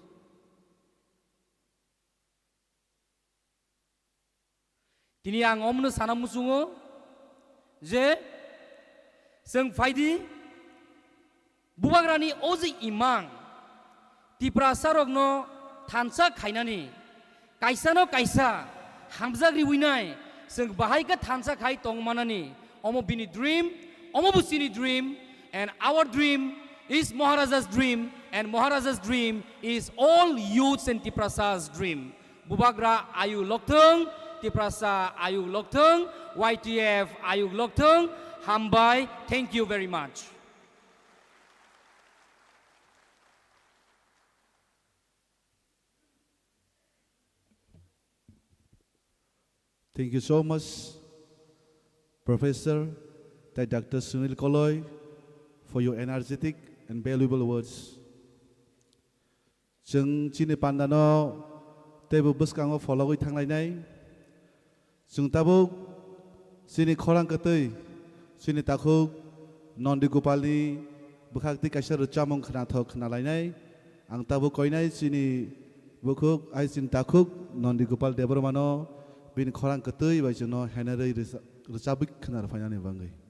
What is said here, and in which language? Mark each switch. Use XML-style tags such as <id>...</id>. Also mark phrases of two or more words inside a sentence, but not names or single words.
<trp>Kini ang omno sana musungo, je seng faidi bubagrani ozi imang tipra sarogno thansa khainani kaisa no kaisa hamzagri winai seng bahai ka thansa khai tongmanani omo bini dream omo busini dream,</trp> <en>and our dream is Maharaja's dream, and Maharaja's dream is all youths and Tiprasa's dream.</en> <trp>Bubagra ayu loktheng, Tiprasa ayu loktheng, YTF ayu loktheng, hambai.</trp> <en>Thank you very much. Thank you so much, Professor Dr. Sunil Koloi, for your energetic and valuable words.</en> <trp>Jeng chini pandano tebu buskango follow thanglai jeng tabuk sini khorang katei sini takhuk Nondi Gopalni bukhakti kaisa rchamong khna thok khna lainai ang tabuk koinai sini bukhuk ai sin takhuk Nondi Gopal Debormano bin khorang katei bai jono hanarei rchabik khna phainani bangai.</trp>